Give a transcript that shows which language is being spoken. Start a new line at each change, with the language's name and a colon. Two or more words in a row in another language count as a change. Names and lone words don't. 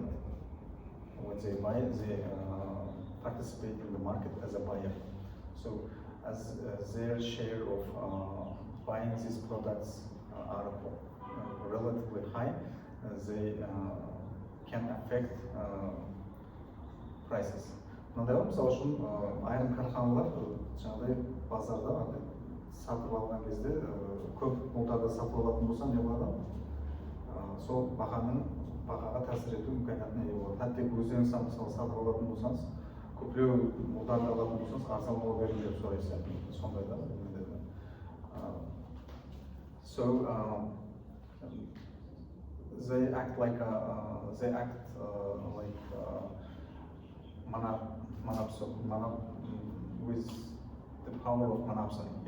English: When they buy, they participate in the market as a buyer. So as their share of buying these products are relatively high, they can affect prices.
Kazakh: Мынандай мысалы үшін айрым карханалар жаңағыдай базарда сатып алған кезде көп мөлшерде сатып алатын болса не болады? Сол бағаға ta'sir ету мүмкіндігіне ие болады. Әйтпесе өздеріңіз мысалы сатып алатын болсаңыз, көптеу мөлшерде алатын болсаңыз, арзан бола беріңіз деп сұрайсыз. Сондай да.
English: They act like with the power of monopsony. Yeah.